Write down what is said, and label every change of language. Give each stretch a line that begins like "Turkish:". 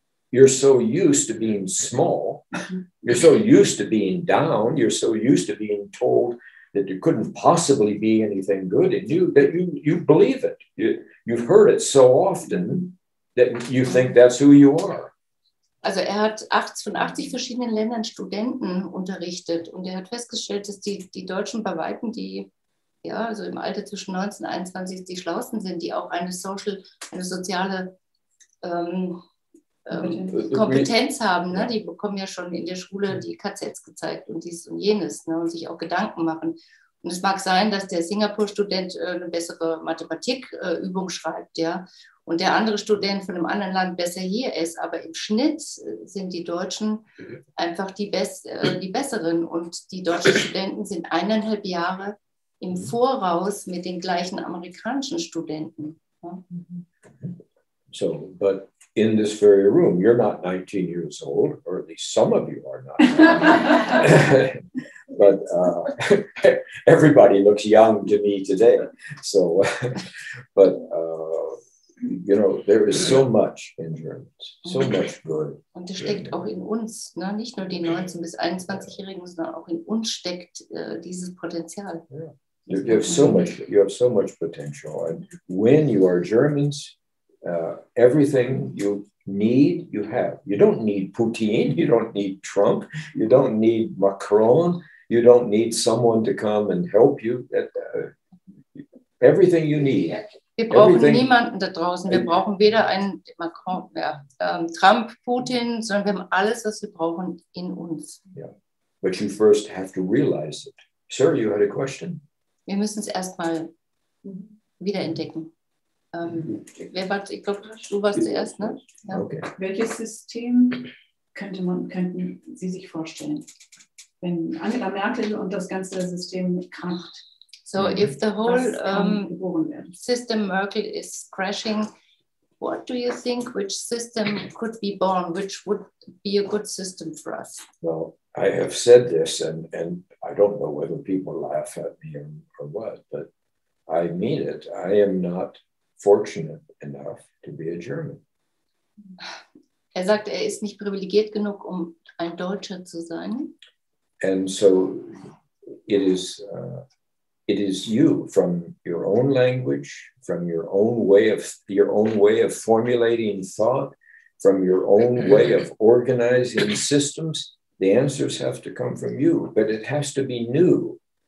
English: You're so used to being small. You're so used to being down. You're so used to being told that there couldn't possibly be anything good in you that you believe it. You've heard it so often that you think that's who you are.
German: Also hat von 80 verschiedenen Ländern Studenten unterrichtet und er hat festgestellt, dass die Deutschen bei Weitem, die also im Alter zwischen 19 und 21 die Schlausten sind, die auch eine soziale Kompetenz haben. Ne? Die bekommen ja schon in der Schule die KZs gezeigt und dies und jenes, ne? Und sich auch Gedanken machen. Und es mag sein, dass der Singapur-Student eine bessere Mathematikübung schreibt, ja. Und der andere Student von einem anderen Land besser hier ist. Aber im Schnitt sind die Deutschen einfach die Besseren. Und die deutschen Studenten sind 1,5 Jahre im Voraus mit den gleichen amerikanischen Studenten. Ja?
English: So, but in this very room, you're not 19 years old, or at least some of you are not. But everybody looks young to me today. So, but you know, there is so much in Germans, so much good.
German: Und das steckt auch in uns, ne? Nicht nur die 19- bis 21-Jährigen, sondern auch in uns steckt dieses Potenzial.
English: Yeah. You have so much potential, and when you are Germans, everything you need, you have. You don't need Putin, you don't need Trump, you don't need Macron, you don't need someone to come and help you. Everything you need.
German: Wir brauchen niemanden da draußen. Wir brauchen weder einen Macron, Trump, Putin, sondern wir haben alles, was wir brauchen, in uns.
English: Yeah. But you first have to realize it. Sir, you had a question?
German: Wir müssen es erstmal wiederentdecken. Wer war, ich glaube, du warst zuerst, ne? Ja.
English: Okay.
German: Welches System könnten Sie sich vorstellen, wenn Angela Merkel und das ganze System kracht?
English: So if the whole system Merkel is crashing, what do you think, which system could be born, which would be a good system for us? Well, I have said this, and I don't know whether people laugh at me or what, but I mean it. I am not fortunate enough to be a German.
German: Sagt, ist nicht privilegiert genug, ein Deutscher zu sein.
English: And so it is you, from your own language, from your own way of formulating thought, from your own way of organizing systems. The answers have to come from you, but it has to be new.